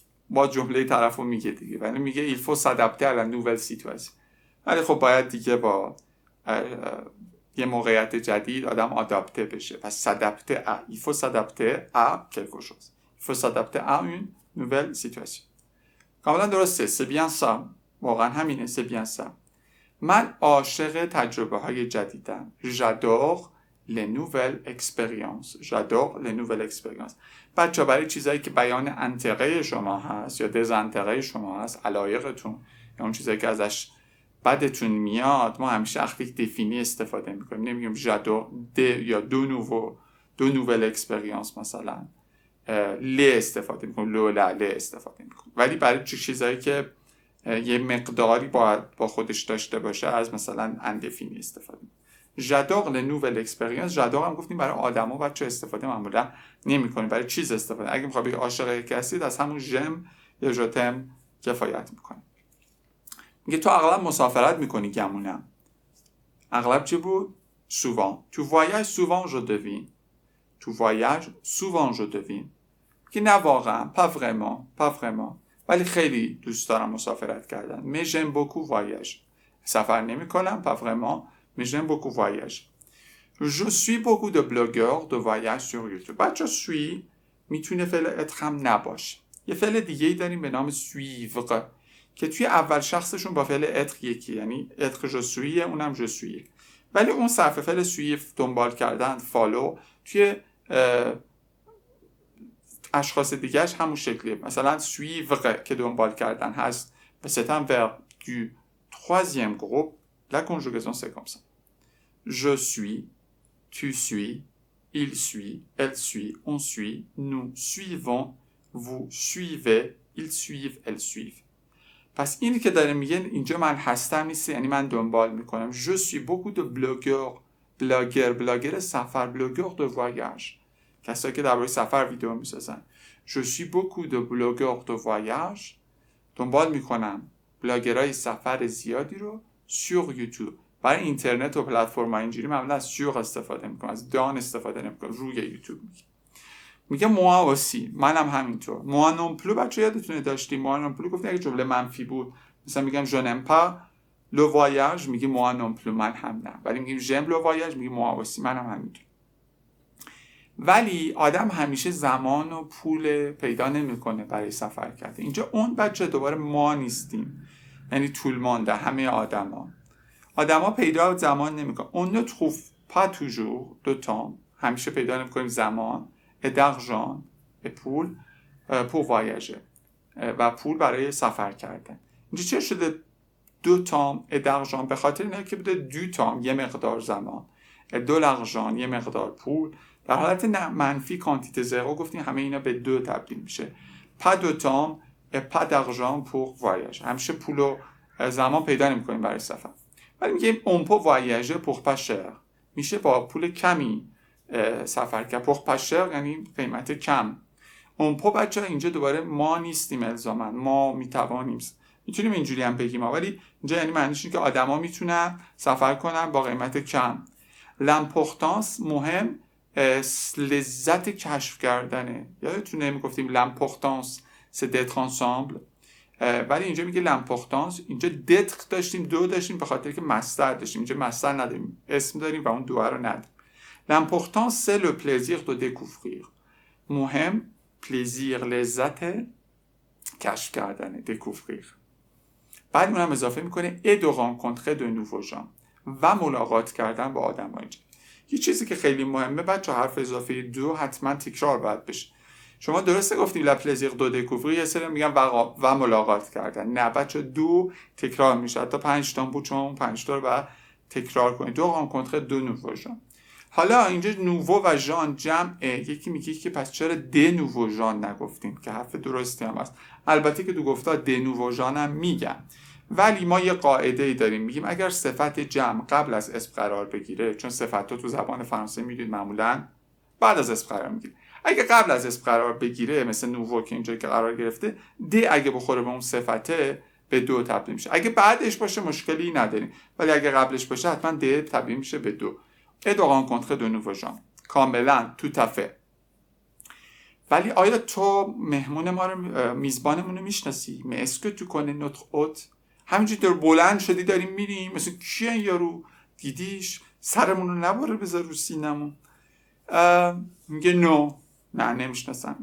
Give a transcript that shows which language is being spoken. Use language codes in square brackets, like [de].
[fa] با جمله طرفو میگه دیگه، ولی میگه [fr] il faut s'adapter à la nouvelle situation. [fa] ولی خب باید دیگه با یه موقعیت جدید آدم آداپته بشه. [fr] پس s'adapter à. Il faut s'adapter à quelque chose. Il faut s'adapter à une nouvelle situation. [fa] کاملا درسته. [fr] c'est bien ça. [fa] واقعا همینه. [fr] c'est bien ça. [fa] من عاشق تجربه های جدیدم. [fr] j'adore les nouvelles expériences. j'adore les nouvelles expériences. [fa] بچه برای چیزایی که بیان انتقه شما هست یا دزانتقه شما هست، علایقتون یا اون چیزایی که ازش بدتون میاد، ما همیشه وقتی دفینی استفاده میکنیم. نمیگیم j'adore یا دو نوول اکسپریانس مثلا ل استفاده میکنیم، ل استفاده میکنیم. ولی برای چیزایی که یه مقداری با خودش داشته باشه از مثلا اندفینی استفاده میکنیم. [fr] j'adore les nouvelles expériences. [fa] j'adore هم گفتیم برای آدما بچه استفاده معمولا نمیکنیم. برای چیز استفاده. اگه میخوای بگی عاشق کسی از همون j'aime یا je t'aime کفایت میکنه. میگه تو اغلب مسافرت میکنی گمونم. اغلب چی بود؟ souvent. [fr] tu voyages souvent je devine. tu voyages souvent je devine. [fa] که نه واقعا [fr] pas vraiment [fa] ولی خیلی دوست دارم مسافرت کردن. [fr] mais j'aime beaucoup voyage. [fa] سفر نمی کنم [fr] pas vraiment mais j'aime beaucoup voyage. je suis beaucoup de blogueurs de voyage sur YouTube. [fa] بچه suis میتونه فعل اتر هم نباشه. یه فعل دیگه ای داریم به نام suivre که توی اول شخصشون با فعل être یکی، یعنی être [fr] je suis، [fa] اونم je suis. ولی اون صرف فعل suivre دنبال کردن، follow، توی اشخاص دیگهش همون شکلیه. [fr] مثلا suivre [fa] که دنبال کردن هست، [fr] c'est un verbe du troisième groupe. La conjugaison c'est comme ça. Je suis, tu suis, il suit, elle suit, on suit, nous suivons, vous suivez, ils suivent, elles suivent. [fa] پس اینی که داره میگه اینجا من هستم نیست، یعنی من دنبال میکنم. [fr] Je suis beaucoup de blogueurs، [fa] بلاگر سفر، [fr] blogueurs de voyage، [fa] کسایی که درباره سفر ویدیو میسازن. [fr] Je suis beaucoup de blogueurs de voyage، [fa] دنبال میکنم بلاگرای سفر زیادی رو [fr] sur YouTube. [fa] برای اینترنت و پلتفرم‌های اینجوری معمولا از sur استفاده میکنم، از دان استفاده نمیکنم، روی یوتیوب میگه [fr] moi aussi، [fa] منم همینطور. [fr] moi non plus [fa] بچه یادتونه داشتیم moi non plus گفتیم اگه جمله منفی بود مثلا میگم [fr] je n'aime pas le voyage، [fa] میگی moi non plus، من هم نه. ولی میگیم [fr] j'aime le voyage، [fa] میگی [fr] moi aussi، [fa] منم همینطور. ولی آدم همیشه زمان و پول پیدا نمیکنه برای سفر کرده. اینجا اون بچه دوباره ما نیستیم، یعنی طول مانده همه آدما پیدا زمان نمیکنن. [fr] on ne trouve pas toujours de temps، [fa] همیشه پیدا نمیکنیم زمان، [fr] et d'argent et پول pour voyager، [fa] و پول برای سفر کردن. اینجا چه شده دو تام [fr] et d'argent؟ [fa] به خاطر اینه که بوده دو تام یه مقدار زمان، [fr] et de l'argent [fa] یه مقدار پول. در حالت منفی کانتیته زیرو گفتیم همه اینا به دو تبدیل میشه. [fr] pas de temps et pas d'argent pour voyager، [fa] همیشه پول و زمان پیدا نمیکنیم برای سفر. ولی میگیم [fr] on peut voyager pour pas cher، [fa] میشه با پول کمی سفر کرد. [fr] pour pas cher [fa] یعنی قیمت کم. on peut بچه اینجا دوباره ما نیستیم الزاما، ما میتوانیم، میتونیم اینجوری هم بگیم، ولی اینجا یعنی معنیش اینه که آدما میتونن سفر کنن با قیمت کم. l'importance مهم، لذت کشف کردنه. یادتونه میگفتیم [fr] l'importance c'est d'être ensemble، [fa] ولی اینجا میگه l'importance. اینجا d'être داشتیم، دو داشتیم به خاطر که مصدر داشتیم، اینجا مصدر نداریم، اسم داریم و اون دو رو نداریم. [fr] l'importance c'est le plaisir de découvrir، مهم plaisir [fa] لذت کشف کردنه، [fr] découvrir. [fa] بعد اونم اضافه میکنه [fr] et de rencontrer de nouveaux gens، [fa] و ملاقات کردن با آدم‌های جدید. یه چیزی که خیلی مهمه بچه، حرف اضافه دو حتما تکرار باید بشه. شما درسته گفتیم لا پلزیر دو دکوفری، یه سری میگن و ملاقات کردن. نه بچه، دو تکرار میشه، حتی 5 تا بود شما اون 5 تا رو باید تکرار کنید. دو رانکونتر دو نوو ژان. حالا اینجا نوو و ژان جمعه. یکی میگه که پس چرا د نوو ژان نگفتیم، که حرف درستی هم هست. البته که دو گفتا د نوو ژان هم میگن، ولی ما یه قاعده ای داریم، میگیم اگر صفت جمع قبل از اسم قرار بگیره، چون صفت‌ها تو زبان فرانسه میدونید معمولاً بعد از اسم قرار میگیره، اگه قبل از اسم قرار بگیره مثل نوو که اینجا که قرار گرفته، د اگه بخوره به اون صفته به دو تبدیل میشه. اگه بعدش باشه مشکلی نداریم، ولی اگه قبلش باشه حتما د تبدیل میشه به دو. [fr] et de rencontrer de nouveaux gens. کاملا tout à fait. [fa] ولی آیا تو مهمون ما رو، میزبانمون رو میشناسی؟ [fr] mais est-ce que tu connais notre hôte؟ [fa] همینجوری در بلند شدی داریم میریم، مثلا کیه این یارو؟ دیدیش؟ سرمون رو نباره بذار رو سینمون. میگه نه نمیشناسم.